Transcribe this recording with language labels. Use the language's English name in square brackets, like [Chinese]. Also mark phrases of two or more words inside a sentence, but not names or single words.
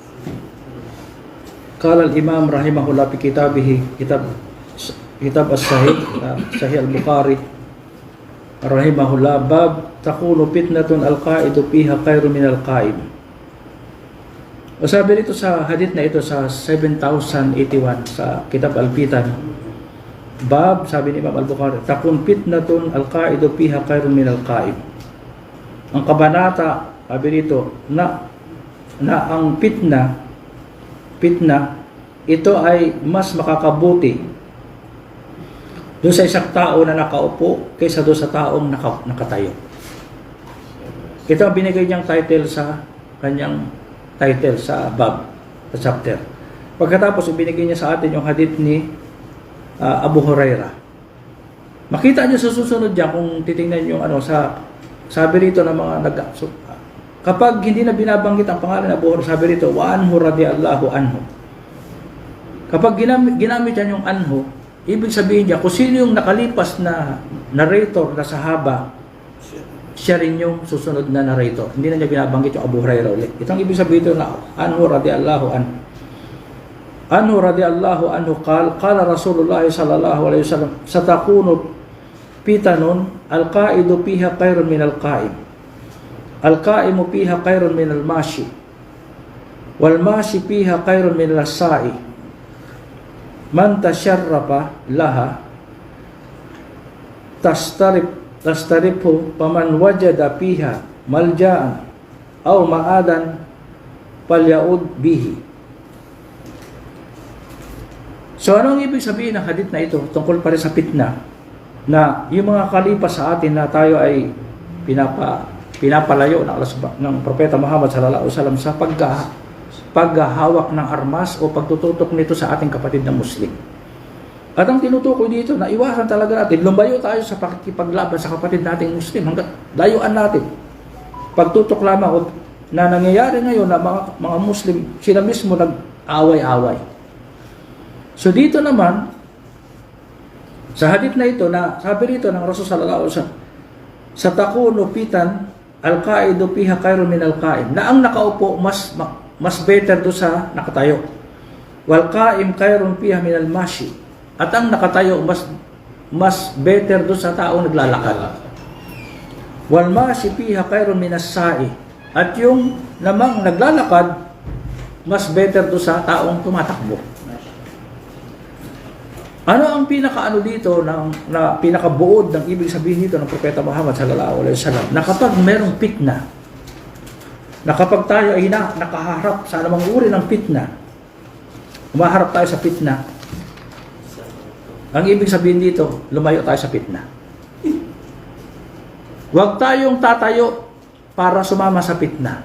[Arabic] قال الإمام رحمه الله في كتاب الصحيح صحيح البخاري رحمه الله باب تكون فتنة القاعد فيها خير من القائم. [Filipino] O sabi dito sa hadith na ito sa 7081 sa [Arabic] كتاب الفتن, [Filipino] bab, sabi ni Imam al-Bukhari, [Arabic] تكون فتنة القاعد فيها خير من القائم. [Filipino] Ang kabanata, sabi dito, na ang fitna, ito ay mas makakabuti doon sa isang tao na nakaupo kaysa doon sa taong nakatayo. Ito ang binigay niyang title sa kanyang title sa bab, sa chapter. Pagkatapos, ibinigay niya sa atin yung hadith ni Abu Hurairah. Makita niyo sa susunod diyan kung titingnan yung sabi rito ng mga kapag hindi na binabanggit ang pangalan ng Abu Hurairah, sabi rito [Arabic] وعنه رضي الله عنه. [Filipino] Kapag ginamit yan yung anhu, ibig sabihin niya kung sino yung nakalipas na narrator na sahaba, siya rin yung susunod na narrator. Hindi na niya binabanggit yung Abu Hurairah ulit. Itong ibig sabihin ito na [Arabic] عنه رضي الله عنه. عنه رضي الله عنه قال رسول الله صلى الله عليه وسلم ستكون فتن القاعد فيها خير من القائم. القائم فيها خير من الماشي. والماشي فيها خير من الساعي. من تشرف لها تستشرفه فمن وجد فيها ملجأ أو معاذا فليعذ به. [Filipino] So anong ibig sabihin ng hadith na ito tungkol pa rin sa fitna, na yung mga kalipas sa atin na tayo ay pinapalayo ng Propeta Muhammad [Arabic] صلى الله عليه وسلم [Filipino] sa paghahawak ng armas o pagtututok nito sa ating kapatid na Muslim. At ang tinutukoy dito na iwasan talaga natin, lumayo tayo sa pakikipaglaban sa kapatid nating Muslim hanggat layuan natin. Pagtutok lamang na nangyayari ngayon na mga Muslim, sila mismo nag-away-away. So dito naman, sa hadith na ito, na sabi rito ng Rasul [Arabic] صلى الله عليه وسلم, [Filipino] sa [Arabic] تكون فتن القاعد فيها خير من القائم, [Filipino] na ang nakaupo mas better do sa nakatayo. [Arabic] والقائم خير فيها من الماشي, [Filipino] at ang nakatayo mas better do sa taong naglalakad. [Arabic] والماشي فيها خير من الساعي, [Filipino] at yung namang naglalakad mas better do sa taong tumatakbo. Ano ang dito na pinakabuod ng ibig sabihin dito ng Propeta Muhammad [Arabic] صلى الله عليه وسلم, [Filipino] na kapag merong fitna, na kapag tayo ay nakaharap sa anumang uri ng fitna, umaharap tayo sa fitna, ang ibig sabihin dito, lumayo tayo sa fitna. Huwag tayong tatayo para sumama sa fitna.